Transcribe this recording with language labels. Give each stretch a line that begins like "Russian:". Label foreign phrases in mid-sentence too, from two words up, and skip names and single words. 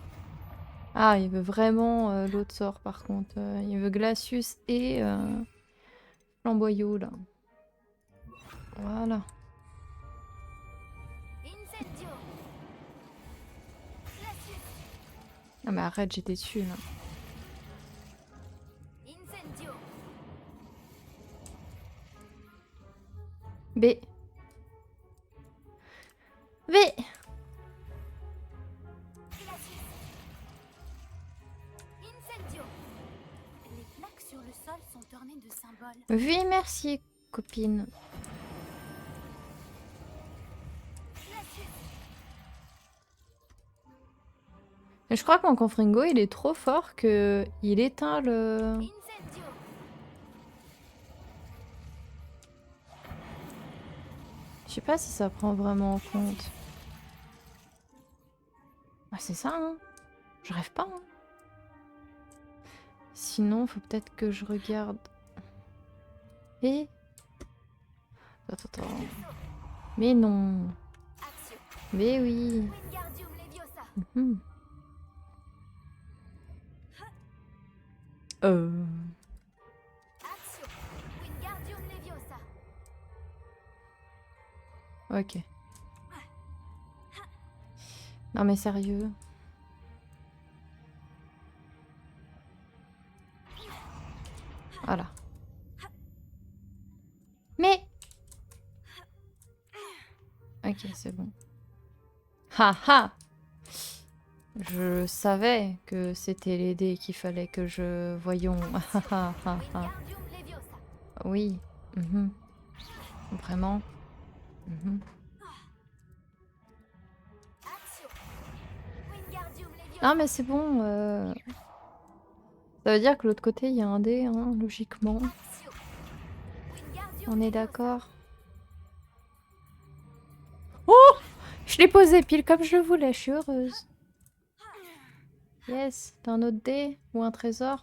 French: Ah, il veut vraiment l'autre sort par contre. Il veut Glacius et Flamboyau là. Voilà. Incendio. Glacius. Ah mais arrête, j'étais dessus là. Incendio. B. V. Glacius. Incendio. Les plaques sur le sol sont ornées de symboles. Oui, merci, copine. Et je crois que mon Confringo, il est trop fort que il éteint le... Incendio. Je sais pas si ça prend vraiment en compte. Ah, c'est ça, hein. Je rêve pas, hein. Sinon, faut peut-être que je regarde... Et... Attends. Mais non. Axio. Mais oui. Wingardium Leviosa. Mhm. Axio. Wingardium Leviosa. Ok. Non mais sérieux. Voilà. Mais... Ok, c'est bon. Ha! Je savais que c'était les dés qu'il fallait que je... Voyons. Wingardium Leviosa. Oui. Mhm. Vraiment. Mhm. Axio. Wingardium Leviosa. Non mais c'est bon. Ça veut dire que l'autre côté, il y a un dé, hein, logiquement. Axio. Wingardium On est Leviosa. d'accord. Oh! Je l'ai posé pile comme je le voulais, je suis heureuse. Yes, t'as un autre dé ou un trésor?